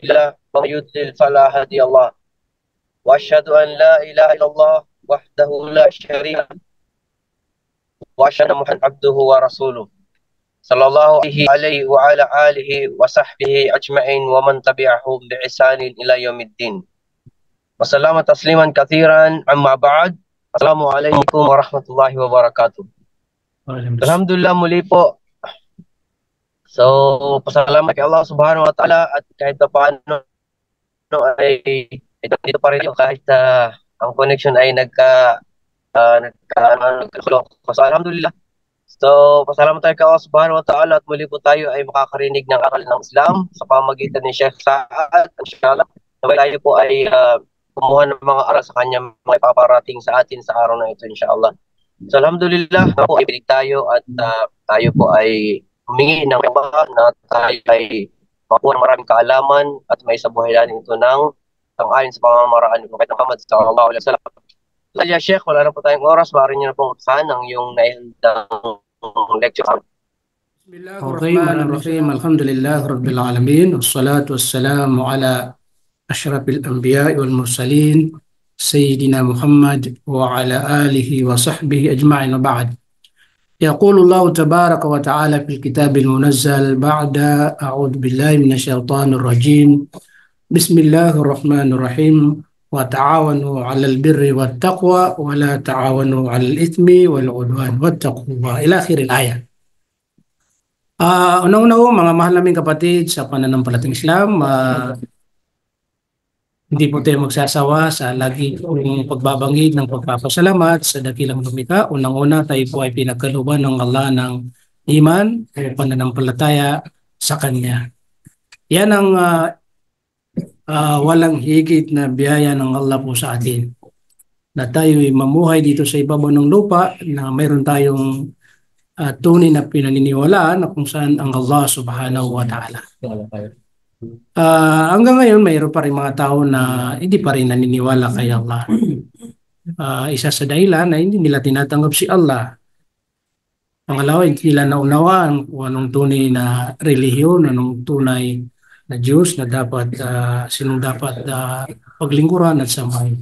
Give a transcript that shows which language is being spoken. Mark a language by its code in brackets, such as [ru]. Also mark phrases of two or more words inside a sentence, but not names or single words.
[ar] له ومن يضلل فلا هادي له وأشهد أن لا إله إلا الله وحده لا شريك له وأشهد أن محمدا عبده ورسوله صلى الله عليه وعلى آله وصحبه أجمعين ومن تبعهم بإحسان إلى يوم الدين وسلم تسليما كثيرا أما بعد. السلام عليكم ورحمة الله وبركاته. الحمد لله [tl] muli po. So, pasalamat kay [ar] الله سبحانه وتعالى [tl] at kahit pa paano ay dito pa rin kahit ang connection ay nagkagulo. [ar] So, الحمد لله. [tl] So, pasalamat tayo kay [ar] الله سبحانه وتعالى [tl] at muli po tayo ay makakarinig ng aral ng Islam sa pamamagitan ni Sheikh Saad. [ar] إن شاء الله, [tl] tayo po ay kumuha ng mga aral sa kanya mga ipaparating sa atin sa araw na ito, [ar] إن شاء الله. [tl] So, [ar] الحمد لله, [tl] po ibilig tayo at tayo po ay humingi ng iba na tayo ay makuha ng maraming kaalaman at may sabuhayan ito ng ayon sa pamamaraan ni Prophet Muhammad [ar] صلى الله عليه وسلم. [tl] Kaya Sheikh, wala na po tayong oras, maaari niyo na pong uksahan ang yung naihandang lecture. [ar] بسم الله الرحمن الرحيم الحمد لله رب العالمين. والصلاة والسلام على أشرف الأنبياء والمرسلين سيدنا محمد وعلى آله وصحبه أجمعين وبعد. يقول الله تبارك وتعالى في الكتاب المنزل بعد أعوذ بالله من الشيطان الرجيم بسم الله الرحمن الرحيم وتعاونوا على البر والتقوى ولا تعاونوا على الإثم والعدوان واتقوا الله إلى آخر الآية. [tl] Unang-una mga mahal naming kapatid sa pananampalatayang Islam, hindi po tayo magsasawa sa lagi pong pagbabanggit ng pagpapasalamat sa dakilang lumikha. Unang-una, tayo po ay pinagkalooban ng Allah ng iman o pananampalataya sa Kanya. Yan ang walang higit na biyaya ng Allah po sa atin. Na tayo ay mamuhay dito sa ibabaw ng lupa na mayroon tayong tunay na pinaniniwalaan na kung saan ang [ar] الله سبحانه وتعالى. [tl] Hanggang ngayon, mayroon pa rin mga tao na hindi pa rin naniniwala kay Allah. Isa sa dahilan na hindi nila tinatanggap si Allah. Pangalawa, hindi nila naunawaan kung anong tunay na relihiyon, anong tunay na Diyos na dapat, sinong dapat paglingkuran at samahin.